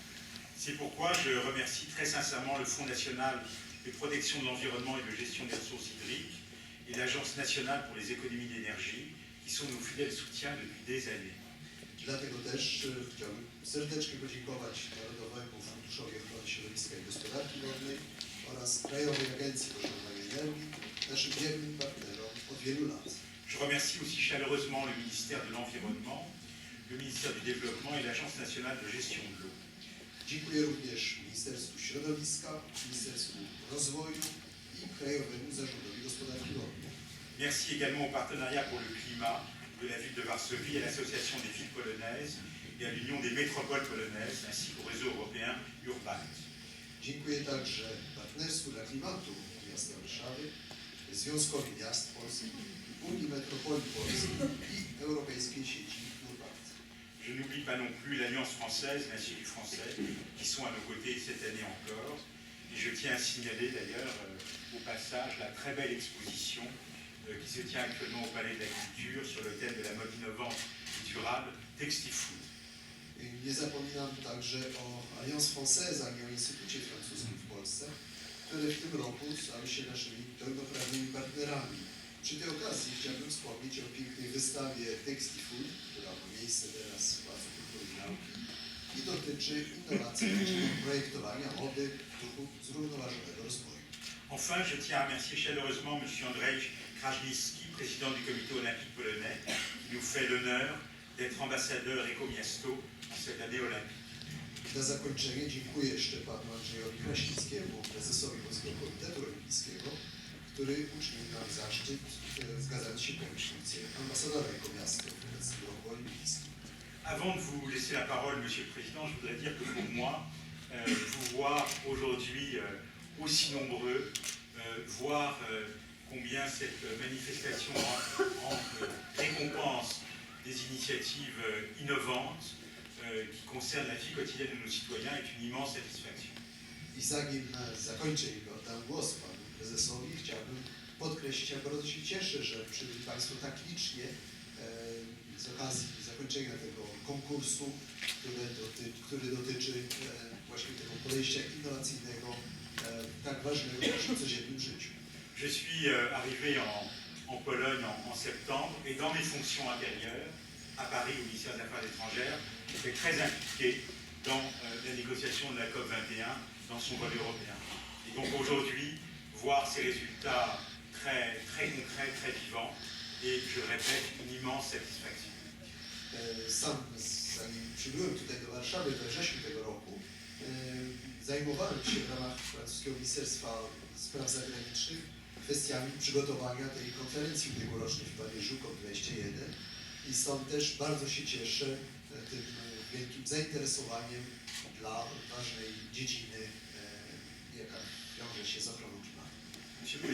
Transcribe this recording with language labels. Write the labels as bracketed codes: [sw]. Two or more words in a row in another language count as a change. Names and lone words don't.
[fr] C'est pourquoi je remercie très sincèrement le Fonds national de protection de l'environnement et de gestion des ressources hydriques et l'Agence nationale pour les économies d'énergie, qui sont nos fidèles soutiens depuis des années. [pl] Dlatego też chciałbym serdecznie podziękować Narodowemu Funduszowi Ochrony Środowiska i Gospodarki Wodnej oraz Krajowej Agencji Pożądanej Energii, naszym wiernym partnerom od wielu lat. [fr] Je remercie aussi chaleureusement le ministère de l'Environnement, le ministère du Développement et l'Agence nationale de gestion de l'eau. [pl] Dziękuję również Ministerstwu Środowiska, Ministerstwu Rozwoju i Krajowemu Zarządowi Gospodarki Wodnej. [fr] Merci également au partenariat pour le climat de la ville de Varsovie, à l'Association des villes polonaises et à l'Union des métropoles polonaises, ainsi qu'au réseau européen Urban. [pl] Dziękuję także Partnerstwu dla Klimatu Miasta Warszawy, Związkowi Miast Polskich, Unii Metropolii Polskich i Europejskiej Sieci Urban. [fr] Je n'oublie pas non plus l'Alliance française, l'Institut français, qui sont à nos côtés cette année encore. Et je tiens à signaler d'ailleurs au passage la très belle exposition qui se tient actuellement au Palais de la Culture sur le thème de la mode innovante et durable, Textifood. [pl] Nie zapominam także o Alliance Française, ani o Instytucie Francuskim w Polsce, które w tym roku stały się naszymi pełnoprawnymi partnerami. Przy tej okazji chciałbym wspomnieć o pięknej wystawie Textifood, która ma miejsce teraz w Pałacu Kultury i Nauki i dotyczy innowacyjnego projektowania mody w duchu zrównoważonego rozwoju. [fr] Enfin, je tiens à remercier chaleureusement M. Andrzej Krajnicki, président du comité olympique polonais, qui nous fait l'honneur d'être ambassadeur Ecomiasto en cette année olympique. [pl] Na zakończenie dziękuję jeszcze panu Andrzejowi Kraśnickiemu, prezesowi Polskiego Komitetu Olimpijskiego, który uczynił nam zaszczyt, zgadzając się pełnić funkcję ambasadora Ecomiasto w obecnym roku olimpijskim. [fr] Avant de vous laisser la parole, Monsieur le Président, je voudrais dire que pour moi, vous voir aujourd'hui aussi nombreux, voir combien cette manifestation récompense des initiatives innovantes qui concernent la vie quotidienne de nos citoyens est une immense satisfaction. [pl] I zanim zakończę i oddam głos panu prezesowi, chciałbym podkreślić, jak bardzo się cieszę, że przybyli Państwo tak licznie z okazji zakończenia tego konkursu, który dotyczy właśnie tego podejścia innowacyjnego, tak ważnego w naszym codziennym życiu. [fr] Je suis arrivé en Pologne en septembre et dans mes fonctions antérieures, à Paris au ministère des Affaires étrangères, j'étais très impliqué dans la négociation de la COP21 dans son volet européen. Et donc aujourd'hui, voir ces résultats très concrets, très vivants, et je le répète, une immense satisfaction. [pl] Sam, zanim przybyłem tutaj do Warszawy we wrześniu tego roku, zajmowałem się w ramach francuskiego Ministerstwa Spraw Zagranicznych kwestiami przygotowania tej konferencji ubiegłorocznej w Paryżu COP21 i stąd też bardzo się cieszę tym wielkim zainteresowaniem dla ważnej dziedziny, jaka wiąże się z ochroną klimatu. [fr] Monsieur le